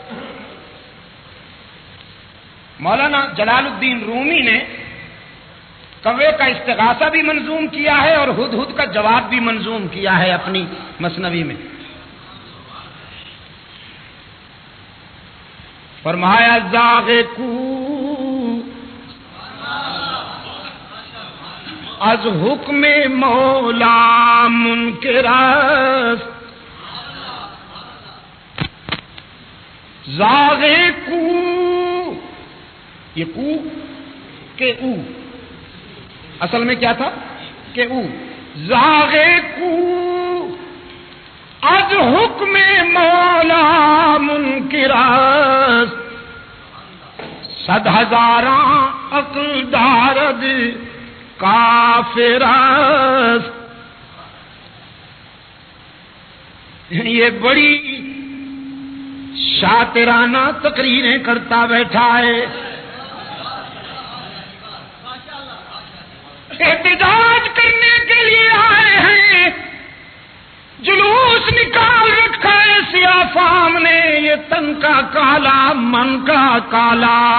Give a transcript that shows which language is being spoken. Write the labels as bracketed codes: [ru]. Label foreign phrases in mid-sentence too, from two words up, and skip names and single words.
[ur] مولانا جلال الدین رومی نے کوے کا استغاثہ بھی منظوم کیا ہے اور ہدہد کا جواب بھی منظوم کیا ہے اپنی مثنوی میں۔ [fa] فرمایا زاغ کو از حکم مولا منکر است، زاغ کو، [ur] یہ کو کہ او اصل میں کیا تھا کہ او، [fa] زاغے کو از حکم مولا منکرست، صد ہزاراں عقل دارد کافرست۔ [ur] یہ بڑی شاطرانہ تقریریں کرتا بیٹھا ہے، احتجاج کرنے کے لیے آئے ہیں، جلوس نکال رکھا ہے سیاہ فام نے، یہ تن کا کالا من کا کالا۔